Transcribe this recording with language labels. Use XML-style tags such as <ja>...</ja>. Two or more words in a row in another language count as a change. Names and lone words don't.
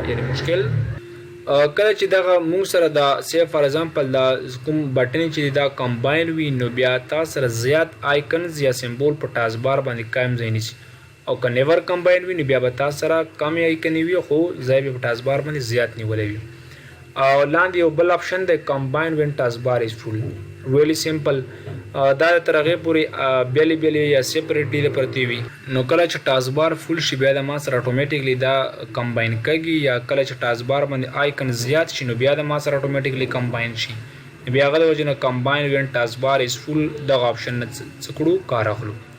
<ps>یعنی مشکل کله چې دغه موږ سره دا</ps> <en>see for example</en> <ps>دا کوم بټن چې دا کمباین وي نو بیا تاسو سره زیات آیکنز یا سمبول په</ps> <en>task bar</en> <ps>باندې قائم ځای نیسي. او که</ps> <en>never combine</en> <ps>وي نو بیا به تاسو سره کم آیکن وي خو ځای به په</ps> <en>task bar</en> <ps>باندې زیات نیولی وي. او لاندې یو بل آپشن دی</ps> <en>combine when task bar is full. really simple</en> <ps>دا تر هغې پورې بیلې یا سیپریټلی د پرتې وي. نو کله چې</ps> <en>task bar full</en> <ps>شي بیا د ما سره اټومیټیکلی دا کمباین کږي یا کله چې</ps> <en>task bar</en> <ps>باندې آیکن زیات شي نو بیا د ما سره اټومیټیکلی کمباین شي. بیا هغه د وجې نه</ps> <en>combine when task bar is full</en> <ps>دغه آپشن نه څه کړو کار اخلو.</ps>